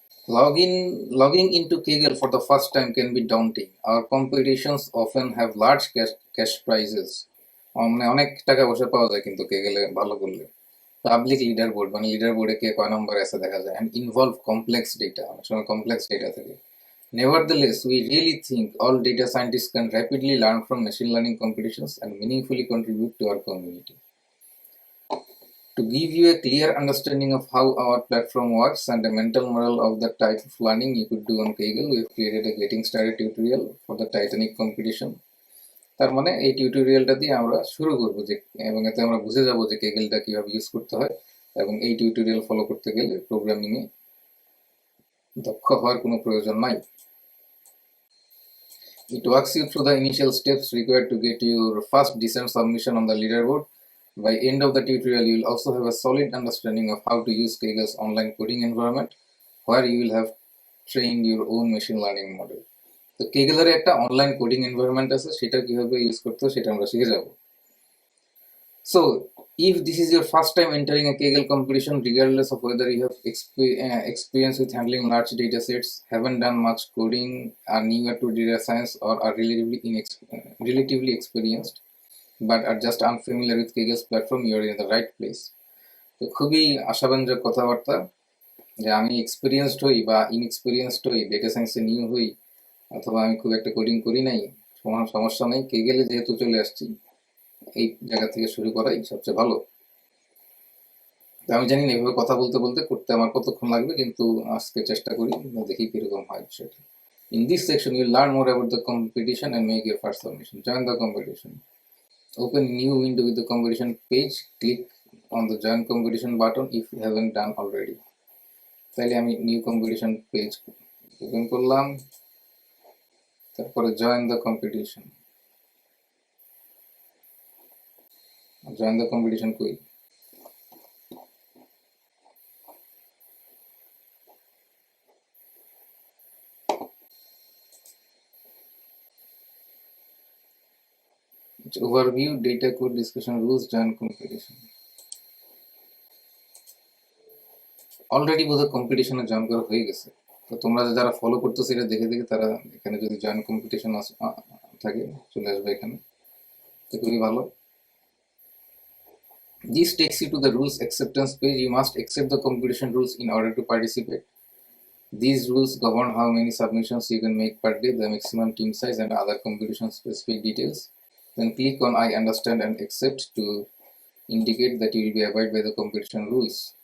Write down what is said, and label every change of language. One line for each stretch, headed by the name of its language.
English: Logging into Kaggle for the first time can be daunting. Our competitions often have large cash prizes.
Bangla: মানে অনেক টাকা পয়সা পাওয়া যায় কিন্তু Kaggle ভালো করলে। পাবলিক লিডার বোর্ড, মানে লিডার বোর্ডে কে কয় নম্বর আছে দেখা যায়,
English: and involve complex data,
Bangla: অনেক সময় কমপ্লেক্স ডেটা থাকে।
English: Nevertheless, we really think all data scientists can rapidly learn from machine learning competitions and meaningfully contribute to our community. To give you a clear understanding of how our platform works and a mental model of the type of learning you could do on Kaggle, we have created a getting started tutorial for the Titanic competition.
Bangla: তার মানে এই টিউটোরিয়ালটা দিয়ে আমরা শুরু করব যে, এবং এতে আমরা বুঝে যাব যে Kaggleটা কিভাবে ইউজ করতে হয়, এবং এই টিউটোরিয়াল ফলো করতে গেলে প্রোগ্রামিং এ দক্ষ হওয়ার কোনো প্রয়োজন নাই।
English: It walks you through the initial steps required to get your first decent submission on the leaderboard. By end of the tutorial, you will also have a solid understanding of how to use Kaggle's online coding environment, where you will have trained your own machine learning model.
Bangla: তো Kaggle এর একটা online coding environment আছে, সেটা কিভাবে use করতে হয় সেটা আমরা শিখে যাব।
English: So, if this is your first time entering a Kaggle competition, regardless of whether you have experience with handling large data sets, haven't done much coding, are newer to data science, or are relatively experienced, but are just unfamiliar with Kaggle's platform, you are in the right place.
Bangla: তো খুবই আশাব্যঞ্জক কথাবার্তা যে আমি experienced হই বা inexperienced হই, data সায়েন্সে নিউ হই, অথবা আমি খুব একটা কোডিং করি নাই, সমস্যা নেই, Kaggle যেহেতু চলে আসছি এই জায়গা থেকে শুরু করাই সবচেয়ে ভালো। তো আমি জানি না এভাবে কথা বলতে বলতে করতে আমার কতক্ষণ লাগবে, কিন্তু আজকে চেষ্টা করি, দেখি কিরকম হয় বিষয়টা।
English: In this section, you'll learn more about the competition and make your first submission. Join the competition. Open new window with the competition page. Click on the join competition button if you haven't done already.
Bangla: তাহলে আমি new competition page open করলাম, তারপরে
English: Join the competition. Join the competition কই? Overview, data code, discussion rules, join competition.
Bangla: Already বোধহয় কম্পিটিশনে join করা হয়ে গেছে। তো তোমরা যারা ফলো করতেছো এটা দেখে দেখে তারা এখানে যদি জয়েন কম্পিটিশন থাকে চলে আসবে এখানে, তো খুবই ভালো।
English: This takes you to the rules acceptance page. You must accept the competition rules in order to participate. These rules govern how many submissions you can make per day, the maximum team size, and other competition specific details. Then click on I understand and accept to indicate that you will be abide by the competition rules.